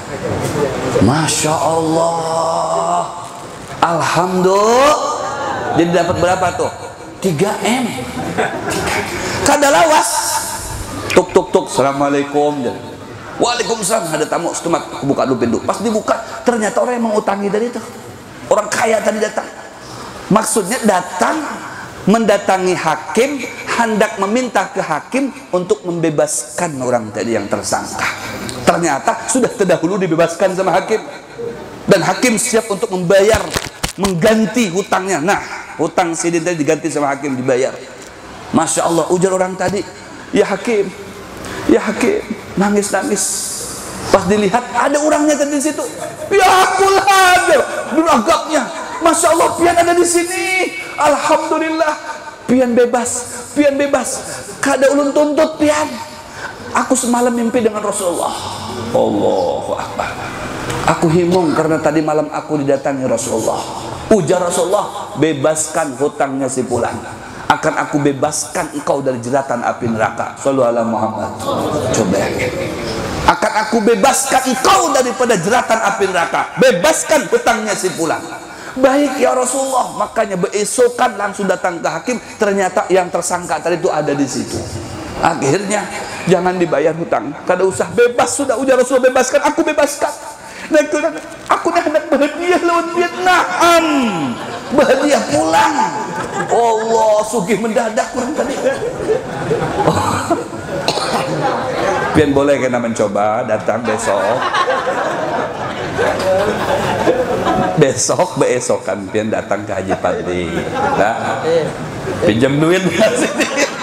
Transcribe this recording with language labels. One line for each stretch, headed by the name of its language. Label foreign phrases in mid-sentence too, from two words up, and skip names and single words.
Arabic: Masya Allah.
Indonesian: Alhamdulillah. Jadi dapat berapa tuh?
Banjar: 3M. Kada lawas.
Indonesian: Tuk. Assalamualaikum. Waalaikumsalam. Ada tamu setemat. Aku buka dulu pintu. Pas dibuka ternyata orang yang mengutangi dari itu. Orang kaya tadi datang. Maksudnya datang mendatangi hakim, hendak meminta ke hakim untuk membebaskan orang tadi yang tersangka. Ternyata sudah terdahulu dibebaskan sama hakim, dan hakim siap untuk membayar, mengganti hutangnya. Nah, hutang Sidin tadi diganti sama hakim, dibayar.
Arabic: Masya Allah.
Banjar: Ujar orang tadi, ya hakim, nangis.
Indonesian: Pas dilihat ada orangnya tadi di situ.
Banjar: Ya akulah, beragapnya.
Arabic: Masya Allah,
Banjar: pian ada di sini. Alhamdulillah, pian bebas. Kada ulun tuntut pian.
Indonesian: Aku semalam mimpi dengan Rasulullah.
Arabic: Allahu Akbar.
Banjar: Aku himung karena tadi malam aku didatangi Rasulullah. Ujar Rasulullah,
Indonesian: bebaskan hutangnya si fulan. Akan aku bebaskan engkau dari jeratan api neraka.
Arabic: Sallallahu alaihi Muhammad.
Indonesian: Coba ya. Akan aku bebaskan engkau daripada jeratan api neraka. Bebaskan hutangnya si fulan. Baik ya Rasulullah. Makanya beesokan langsung datang ke hakim. Ternyata yang tersangka tadi itu ada di situ.
Banjar: Akhirnya jangan dibayar hutang, kada usah, bebas sudah, ujar Rasul, bebaskan, aku bebaskan. Nah itu aku nih hendak berhadiah lawan Vietnam, berhadiah pulang. Allah, sugih mendadak kurang tadi. Pian boleh kena mencoba, datang besok besokan pian datang ke Haji Padri, nah, pinjam duit sini.